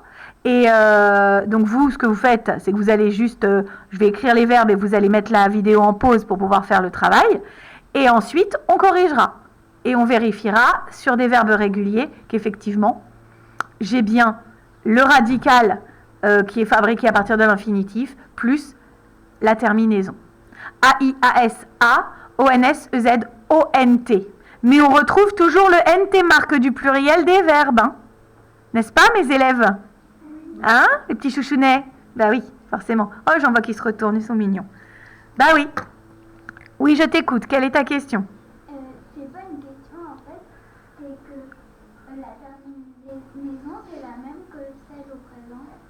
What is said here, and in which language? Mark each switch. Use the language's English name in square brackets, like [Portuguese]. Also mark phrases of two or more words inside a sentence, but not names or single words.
[French] Et donc vous, ce que vous faites, c'est que vous allez juste, je vais écrire les verbes et vous allez mettre la vidéo en pause pour pouvoir faire le travail. Et ensuite, on corrigera. Et on vérifiera sur des verbes réguliers qu'effectivement, j'ai bien le radical qui est fabriqué à partir de l'infinitif, plus la terminaison. A-I-A-S, A, O-N-S, E-Z, O-N-T. Mais on retrouve toujours le N-T, marque du pluriel des verbes. Hein. N'est-ce pas, mes élèves? Hein, les petits chouchounets? Bah oui, forcément. Oh, j'en vois qui se retournent, ils sont mignons. Bah oui. Oui, je t'écoute. Quelle est ta question? C'est pas une question en fait, c'est que la terminaison c'est la même que celle au présent.